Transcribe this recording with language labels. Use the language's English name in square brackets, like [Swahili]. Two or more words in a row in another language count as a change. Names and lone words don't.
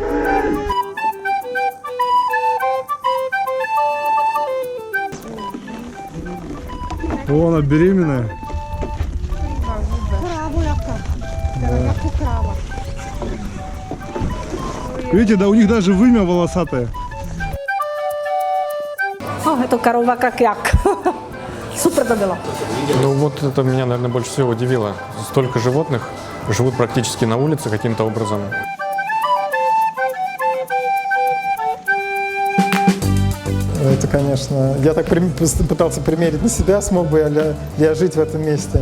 [Russian] О, она беременная. Да. Видите, да у них даже вымя волосатое. [Czech] No, je to korova jak. Super to bylo. [Russian] Ну вот это меня, наверное, больше всего удивило. Столько животных живут практически на улице каким-то образом. Это, конечно, я так пытался примерить на себя, смог бы я жить в этом месте.